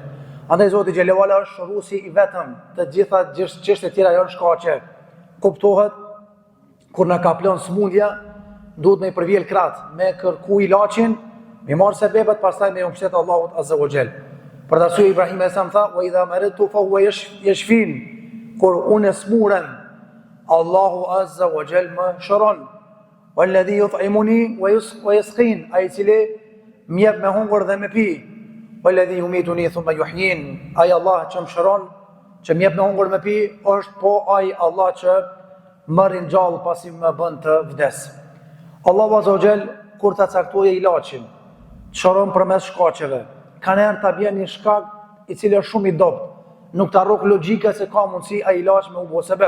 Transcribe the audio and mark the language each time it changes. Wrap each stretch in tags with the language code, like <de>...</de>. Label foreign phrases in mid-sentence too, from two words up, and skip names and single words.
<sq>Andaj Zoti</sq> <ar>جل وعلا</ar> <sq>është shëruesi i vetëm, të gjitha çështjet e tjera janë shkaqe. Kuptohet kur na ka plon smundja, duhet me përvjell krah, me kërku ilaçin, me marr sebepet, pastaj me mbështet Allahut</sq> <ar>عز وجل.</ar> <sq>Për arsye Ibrahim</sq> <ar>عليه السلام</ar> <sq>tha:</sq> <ar>"وإذا مرضت فهو يشفين."</ar> <sq>Kur unë smuren, Allahu</sq> <ar>عز وجل</ar> <sq>më shëron.</sq> <ar>والذي يطعمني ويسقين,</ar> <sq>ai cili më jep me hungur dhe me pi.</sq> <ar>والذي يميتني ثم يحيين,</ar> <sq>ai Allah që më shëron, që më jep me hungur me pi, është po ai Allah që më ringjall pasi më bën të vdes. Allahu</sq> <ar>عز وجل</ar> <sq>kur ta caktojë ilaçin, shëron përmes shkaqeve. Kanë ta bjen një shkak i cili është shumë i dobët. Nuk të arrok logjika se ka mundësi a ilaç me u bo sebeb.</sq>